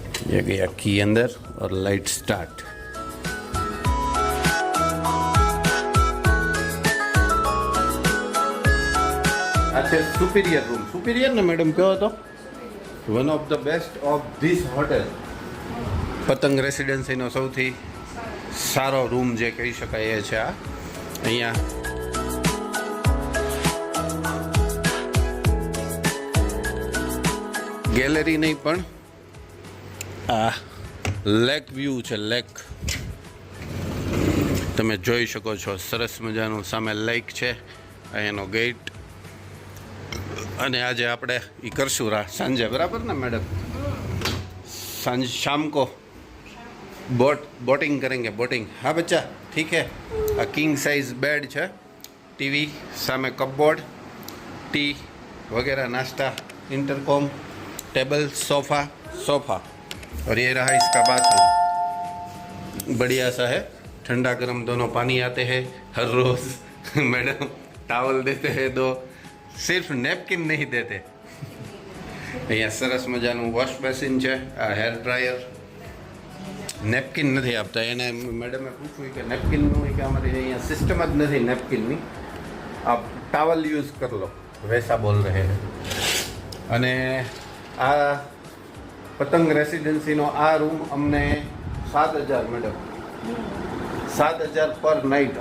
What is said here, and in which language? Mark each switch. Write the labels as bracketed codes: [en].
[hi] ये गया की अंदर और लाइट स्टार्ट. अच्छा, सुपीरियर रूम. [en] superior [hi] ना मैडम कहो तो [en] One of the best of this hotel. [gu] પતંગ રેસિડેન્સીનો સૌથી સારો રૂમ જે કહી શકાય એ છે આ. અહીંયા ગેલેરી નહીં પણ આ લેક વ્યૂ છે. લેક તમે જોઈ શકો છો સરસ મજાનું સામે લેક છે, અહીંયાનો ગેટ. અને આજે આપણે એ કરશું સાંજે, બરાબર ને મેડમ? [hi] सांझ शाम को बोटिंग करेंगे. बोटिंग हाँ बच्चा, ठीक है. आ किंग साइज बेड है, टीवी सामे, कपबोर्ड, टी वगैरह, नाश्ता, इंटरकॉम, टेबल, सोफा और ये रहा इसका बाथरूम. बढ़िया सा है, ठंडा गर्म दोनों पानी आते हैं हर रोज. मैडम टावल देते हैं 2, सिर्फ नेपकिन नहीं देते. [gu] અહીંયા સરસ મજાનું વોશ બેસિન છે, આ હેર ડ્રાયર. નેપકિન નથી આપતા, એને મેડમે પૂછ્યું કે નેપકિનનું, કે અમારી અહીંયા સિસ્ટમ જ નથી નેપકિનની, [hi] આપ ટાવલ યુઝ કર લો, વૈસા બોલ રહે હે. [gu] અને આ પતંગ રેસિડેન્સીનો આ રૂમ અમને 7,000 મેડમ, 7,000 પર નાઇટ.